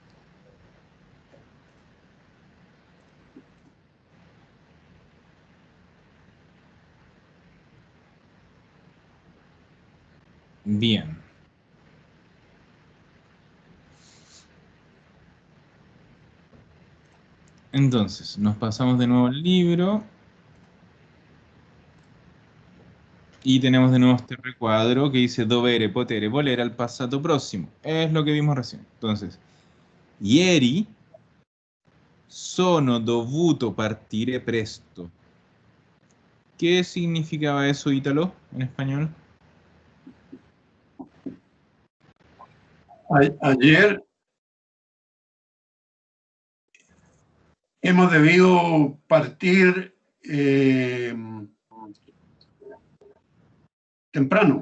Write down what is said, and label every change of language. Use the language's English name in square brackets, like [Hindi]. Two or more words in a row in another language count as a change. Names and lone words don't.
[Spanish] Bien. Entonces, nos pasamos de nuevo al libro. Y tenemos de nuevo este recuadro que dice [Italian] dovere, potere, volere al passato próximo. [Spanish] Es lo que vimos recién. Entonces, [Italian] ieri sono dovuto partire presto. [Spanish] ¿Qué significaba eso, Ítalo, en español? Ayer hemos debido partir temprano.